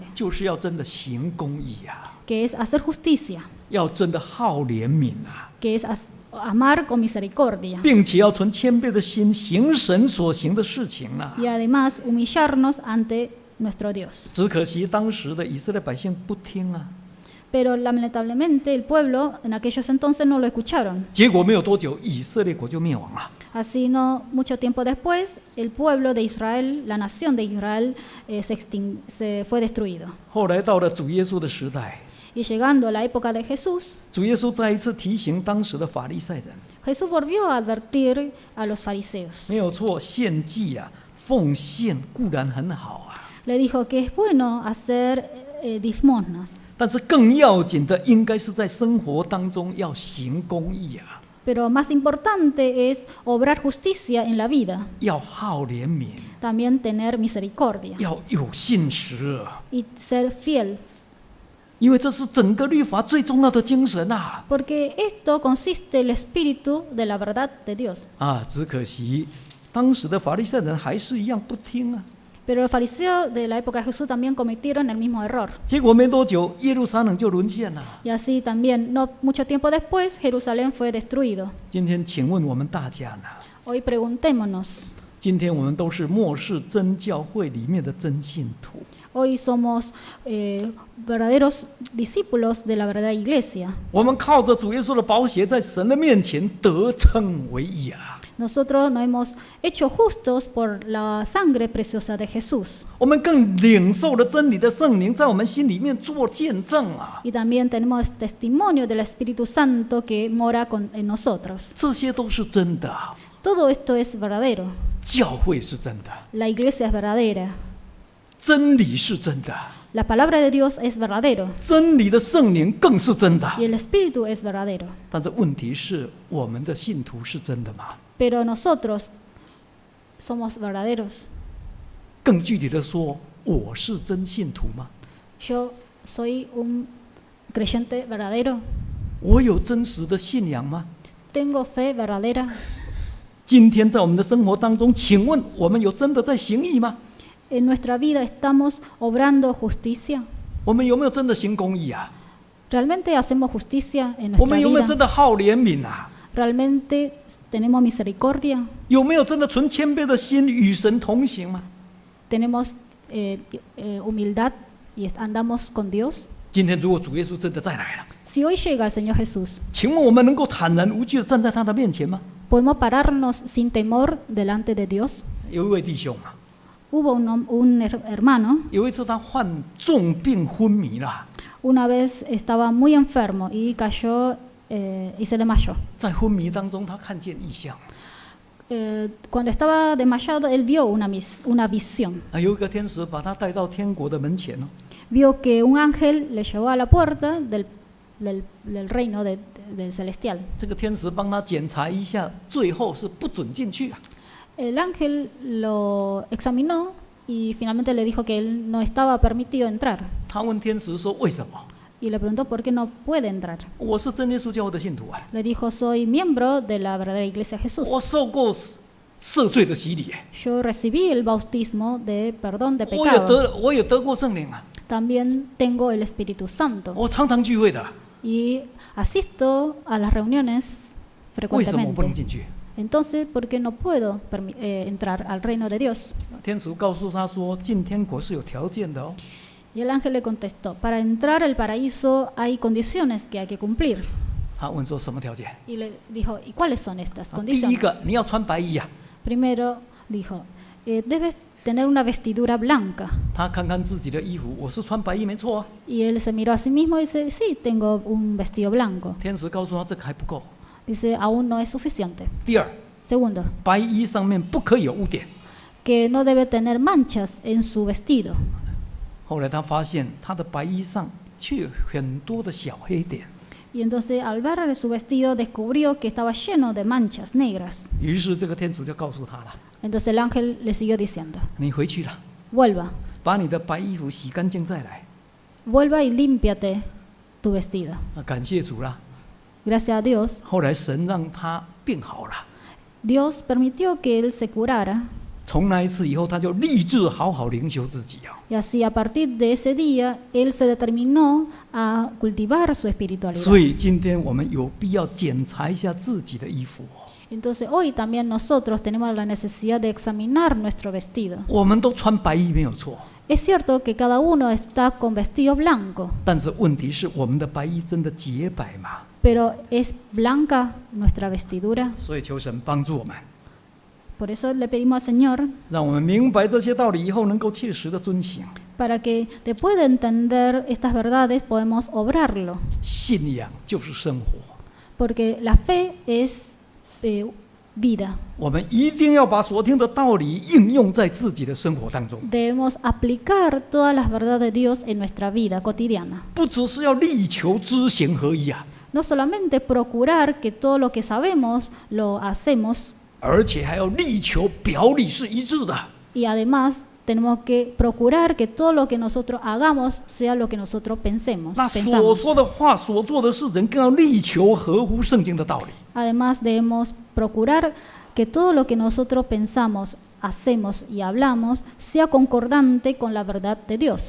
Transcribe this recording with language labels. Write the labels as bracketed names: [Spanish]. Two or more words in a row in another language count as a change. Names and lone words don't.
[Chinese] 就是要真的行公义啊， [Spanish] que es hacer justicia, [Chinese] 要真的好怜悯啊， [Spanish] que es amar con misericordia [Chinese] 并且要存谦卑的心行神所行的事情啊。 [Spanish] y además humillarnos ante nuestro Dios. [Chinese] 只可惜当时的以色列百姓不听啊， [Spanish] Pero lamentablemente el pueblo en aquellos entonces no lo escucharon. [Chinese] 结果没有多久，以色列国就灭亡了。 [Spanish] Así no mucho tiempo después, el pueblo de Israel, la nación de Israel, se fue destruido. [Chinese] 后来到了主耶稣的时代， [Spanish] Y llegando a la época de Jesús, [Chinese] 主耶稣再一次提醒当时的法利赛人， [Spanish] Jesús volvió a advertir a los fariseos. [Chinese] 没有错，献祭啊、奉献固然很好啊， [Spanish] Le dijo que es bueno hacer limosnas, [Chinese] 但是更要紧的应该是在生活当中要行公义啊， [Spanish] pero más importante es obrar justicia en la vida, [Chinese] 要好怜悯， [Spanish] también tener misericordia [Chinese] 要有信实， [Spanish] y ser fiel, [Chinese] 因为这是整个律法最重要的精神啊！ [Spanish] porque esto consiste el espíritu de la verdad de Dios. [Chinese] 啊，只可惜当时的法利赛人还是一样不听啊。 [Spanish] Pero los fariseos de la época de Jesús también cometieron el mismo error. [Chinese] 结果没多久，耶路撒冷就沦陷了。 [Spanish] Y así también, no mucho tiempo después, Jerusalén fue destruido. [Chinese] 今天，请问我们大家呢？ [Spanish] Hoy preguntémonos, [Chinese] 今天我们都是末世真教会里面的真信徒。 [Spanish] hoy somos verdaderos discípulos de la verdadera iglesia. [Chinese] 我们靠着主耶稣的宝血，在神的面前得称为义啊！ [Spanish] Nosotros nos hemos hecho justos por la sangre preciosa de Jesús. [Chinese] 我们更领受了真理的圣灵，在我们心里面做见证啊！ [Spanish] Y también tenemos testimonio del Espíritu Santo que mora en nosotros. [Chinese] 这些都是真的， [Spanish] Todo esto es verdadero. [Chinese] 教会是真的， [Spanish] La iglesia es verdadera. [Chinese] 真理是真的， [Spanish] La palabra de Dios es verdadero. [Chinese] 真理的圣灵更是真的。 [Spanish] Y el Espíritu es verdadero. [Chinese] 但是问题是，我们的信徒是真的吗？ [Spanish] Pero nosotros somos verdaderos. [Chinese] 更具体的说，我是真信徒吗？ [Spanish] Yo soy un creyente verdadero. [Chinese] 我有真实的信仰吗？ [Spanish] Tengo fe verdadera. [Chinese] 今天在我们的生活当中，请问我们有真的在行义吗？ [Spanish] En nuestra vida estamos obrando justicia. [Chinese] 我们有没有真的行公义啊？ [Spanish] ¿Realmente hacemos justicia en [Chinese] 我 [Spanish] nuestra [Chinese] 们有没有真 [Spanish] vida? [Chinese] 的好怜悯啊？ [Spanish] ¿Realmente tenemos misericordia? [Chinese] 有没有真的存谦卑的心与神同行吗？ [Spanish] ¿Tenemos humildad y andamos con Dios? [Chinese] 今天如果主耶稣真的再来了， [Spanish] Si hoy llega el Señor Jesús, [Chinese] 请问我们能够坦然无惧的站在他的面前吗？ [Spanish] ¿podemos pararnos sin temor delante de Dios? [Chinese] 有一位弟兄啊， [Spanish] Hubo un hermano, [Chinese] 有一次他患重病昏迷了， [Spanish] una vez estaba muy enfermo y cayó y se desmayó. [Chinese] 在昏迷当中，他看见异象， [Spanish] Cuando estaba desmayado, él vio una visión. [Chinese] 有一个天使把他带到天国的门前哦， [Spanish] Vio que un ángel le llevó a la puerta del reino del celestial. [Chinese] 这个天使帮他检查一下，最后是不准进去啊。 [Spanish] El ángel lo examinó y finalmente le dijo que él no estaba permitido entrar. [Chinese] 他问天使说：“为什么？ [Spanish] Y le preguntó por qué no puede entrar. [Chinese] 我是真耶稣教会的信徒啊， [Spanish] Le dijo, soy miembro de la verdadera iglesia de Jesús. [Chinese] 我受过赦罪的洗礼， [Spanish] Yo recibí el bautismo de perdón de [Chinese] 我也 [Spanish] pecado. [Chinese] 得过圣灵啊， [Spanish] También tengo el Espíritu Santo. [Chinese] 我常常聚会的， [Spanish] Y asisto a las reuniones [Chinese] 为什么我不能 [Spanish] frecuentemente. [Chinese] 进去？” [Spanish] Entonces, ¿por qué no puedo entrar al reino de Dios? [Chinese] 天使告诉他说：“进天国是有条件的哦。 [Spanish] Y el ángel le contestó, para entrar al paraíso hay condiciones que hay que cumplir. [Chinese] 他问说什么条件？ [Spanish] y le dijo, ¿y cuáles son estas [Chinese] 第一 [Spanish] condiciones? [Chinese] 个，你要穿白衣呀、 [Spanish] Primero dijo, debes tener una vestidura blanca. [Chinese] 他看看自己的衣服，我是穿白衣没错啊。 [Spanish] Y él se miró a sí mismo y dice, sí, tengo un vestido blanco. [Chinese] 天使告诉他这个还不够。 [Spanish] Dice, aún no es suficiente. [Chinese] 第二， [Spanish] Segundo, [Chinese] 白衣上面不可以有污点。 [Spanish] que no debe tener manchas en su vestido. [Chinese] 后来他发现他的白衣上却有很多的小黑点， [Spanish] Y entonces al ver su vestido descubrió que estaba lleno de manchas negras. [Chinese] 于是这个天主就告诉他了 [Spanish] Entonces el ángel le siguió diciendo, [Chinese] 你回去了， [Spanish] vuelva, [Chinese] 把你的白衣服洗干净再来。 [Spanish] vuelva y límpiate tu vestido. [Chinese] 感谢主啦。 [Spanish] Gracias a Dios, [Chinese] 后来神让他病好了， [Spanish] Dios permitió que él se curara. [Chinese] 从那一次以后，他就立志好好灵修自己啊。 [Spanish] Y así a partir de ese día, él se determinó a cultivar su espiritualidad. [Chinese] 所以今天我们有必要检查一下自己的衣服。 [Spanish] Entonces hoy también nosotros tenemos la necesidad de examinar nuestro vestido. [Chinese] 我们都穿白衣没有错， [Spanish] Es cierto que cada uno está con vestido blanco, [Chinese] 但是问题是我们的白衣真的洁白吗？ [Spanish] pero ¿es blanca nuestra vestidura? [Chinese] 所以求神帮助我们， [Spanish] Por eso le pedimos al Señor [Chinese] 让我们明白这些道理以后，能够切实的遵行。 [Spanish] para que después de entender estas verdades podemos obrarlo, [Chinese] 信仰就是生活， [Spanish] porque la fe es vida. [Chinese] 我们一定要把所听的道理应用在自己的生活当中， [Spanish] Debemos aplicar todas las verdades de Dios en nuestra vida cotidiana. [Chinese] 不只是要力求知行合一啊， [Spanish] No solamente procurar que todo lo que sabemos lo hacemos, [Chinese] 而且还要力求表里是一致的。 [Spanish] y además tenemos que procurar que todo lo que nosotros hagamos sea lo que nosotros pensemos. [Chinese] 那所 [Spanish] pensamos. [Chinese] 说的话、所做的事，人更要力求合乎圣经的道理。 [Spanish] Además debemos procurar que todo lo que nosotros pensamos, hacemos y hablamos sea concordante con la verdad de Dios.